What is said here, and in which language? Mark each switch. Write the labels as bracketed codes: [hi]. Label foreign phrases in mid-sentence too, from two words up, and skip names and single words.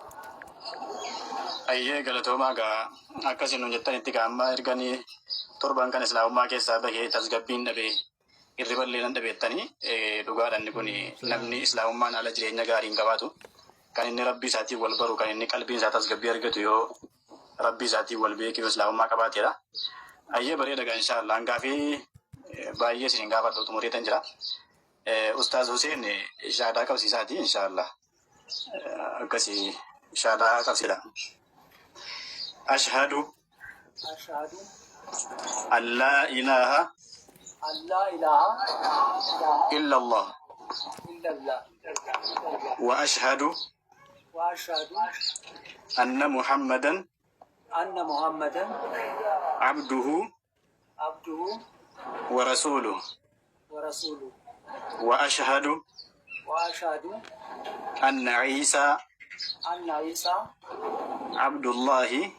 [om] Ayyee galatoomaa gaa akkasiin nu jettanitti gaamma erganii torban kan islaamummaa keessaa bahee tasgabbiin dhabee irriballee nan dhabeettanii dhugaadhaan kun namni islaamummaan haala jireenya gaariin qabaatu kan inni rabbii isaatiin wal baru kan inni qalbiin isaa tasgabbii argatu yoo rabbii isaatiin wal beekee islaamummaa qabaateedha. Ayyee bareeda gaa inshaallah hangaafii baay'ee isin gaafadhu xumureetan jira. Ustaaz Huseen shaadaa qabsiisaatii inshaallah akkasii shaadaa qabsiidha. [ar] أشهد أن لا إله إلا الله وأشهد أن محمدا عبده ورسوله وأشهد أن عيسى عبد الله